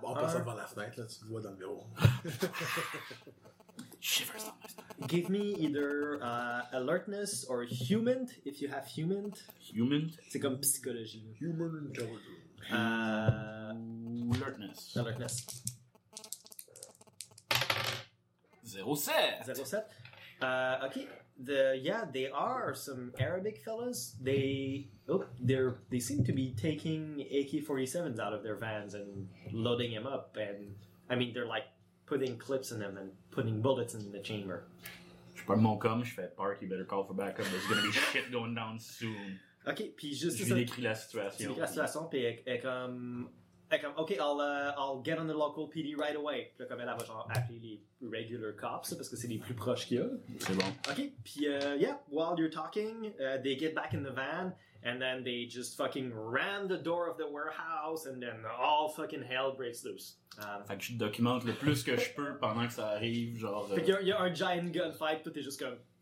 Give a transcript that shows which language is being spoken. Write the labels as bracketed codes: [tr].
[fr] Bon, on passe devant la fenêtre, là, tu te vois dans le bureau. [en] Shivers on my stomach. Give me either alertness or human, if you have human. Human? [fr] C'est comme psychologie. [en] Human intelligence. Alertness. 07. Okay. They are some Arabic fellas. They seem to be taking AK-47s out of their vans and loading them up. And I mean, they're like putting clips in them and putting bullets in the chamber. [fr] Je prends mon com, je fais park. [en] You better call for backup. There's gonna be shit going down soon. [fr] Ok, puis juste. Je lui décris la situation. Puis elle comme, [en] ok, I'll get on the local PD right away. [fr] Puis là, comme elle va genre appeler les [en] regular cops, [fr] parce que c'est les plus proches qu'il y a. C'est bon. Ok, puis, [en] while you're talking, they get back in the van, and then they just fucking ram the door of the warehouse, and then all fucking hell breaks loose. [fr] Fait que je documente le plus que je peux pendant que ça arrive, genre. Fait qu'il y a un [en] giant gunfight, [fr] tout est juste comme.